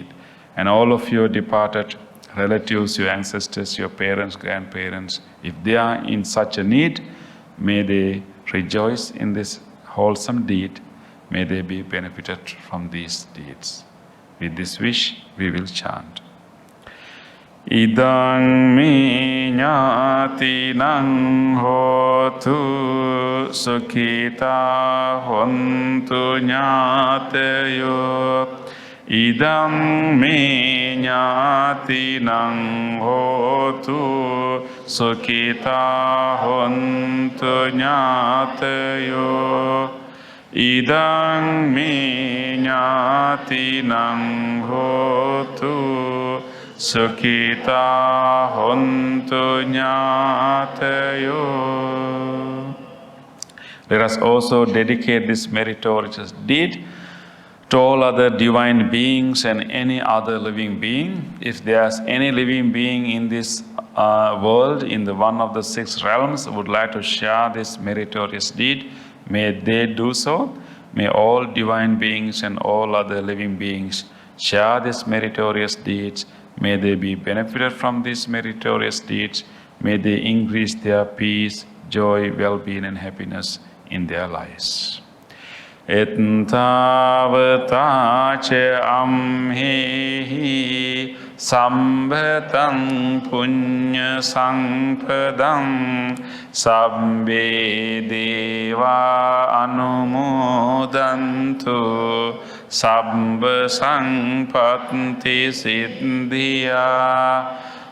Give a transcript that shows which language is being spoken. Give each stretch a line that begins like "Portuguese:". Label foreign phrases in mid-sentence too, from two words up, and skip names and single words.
English: And all of your departed relatives, your ancestors, your parents, grandparents, if they are in such a need, may they rejoice in this wholesome deed, may they be benefited from these deeds. With this wish, we will chant.
Pali: Idang me nyati nang hotu sukhita hontu nyateyo. Idang me nyati nang hotu sukhita hontu nyateyo. Idang me nyati nang hotu sukhita hontu nyateyo.
English: Let us also dedicate this meritorious deed to all other divine beings and any other living being. If there's any living being in this world, in the one of the 6 realms, would like to share this meritorious deed, may they do so. May all divine beings and all other living beings share these meritorious deeds. May they be benefited from these meritorious deeds. May they increase their peace, joy, well-being, and happiness in their lives.
Pali: Ettavata ca amhehi sambhatam punya sampadam sabbe deva anumodantu sabba sampatti siddhya.